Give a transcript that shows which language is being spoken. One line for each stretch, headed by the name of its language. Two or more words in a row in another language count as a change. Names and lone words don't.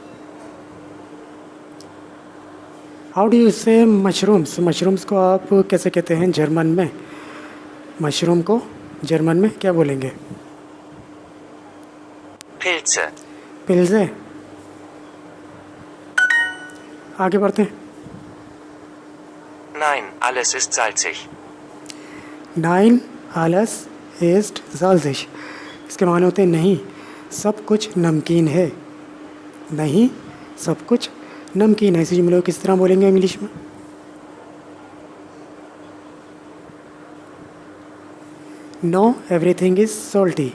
English: how do you say mushrooms?
Hindi: मशरूम्स को आप कैसे कहते हैं जर्मन में? मशरूम को जर्मन में क्या बोलेंगे? Pilze. पिल्जे। आगे बढ़ते हैं।
German: Nein, alles ist salzig. Nein, alles ist salzig. इसके माने होते हैं नहीं, सब कुछ नमकीन है। नहीं, सब कुछ नमकीन है। इसी जुमले को किस तरह बोलेंगे इंग्लिश में?
English: no everything is salty.